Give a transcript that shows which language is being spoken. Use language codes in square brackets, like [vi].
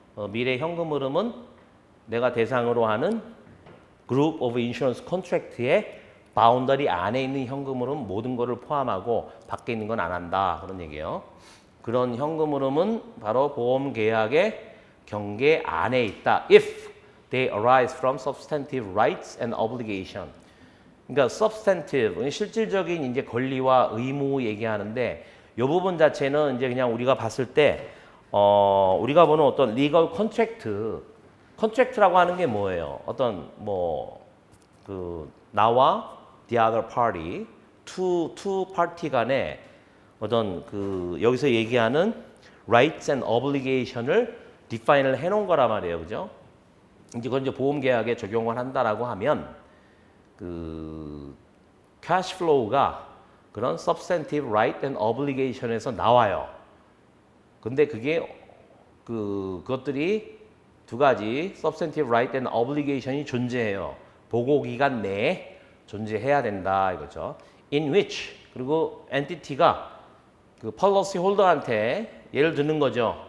[ko] 미래 현금 흐름은 내가 대상으로 하는 그룹 오브 인슈런스 컨트랙트의 바운더리 안에 있는 현금 흐름 모든 거를 포함하고 밖에 있는 건 안 한다. 그런 얘기예요. 그런 현금 흐름은 바로 보험 계약의 경계 안에 있다. [en] If they arise from substantive rights and obligation. [ko] 그러니까 substantive, 실질적인 이제 권리와 의무 얘기하는데 이 부분 자체는 이제 그냥 우리가 봤을 때 우리가 보는 어떤 legal contract, contract라고 하는 게 뭐예요? 어떤 뭐 그 나와 the other party, two party 간에 어떤 그 여기서 얘기하는 rights and obligation을 디파인을 해놓은 거란 말이에요, 그죠? 이제 그건 이제 보험 계약에 적용을 한다라고 하면 그 캐시 플로우가 그런 substantive right and obligation에서 나와요. 근데 그게 그것들이 두 가지 substantive right and obligation이 존재해요. 보고 기간 내에 존재해야 된다 이거죠. In which 그리고 entity가 그 policy holder한테 예를 드는 거죠.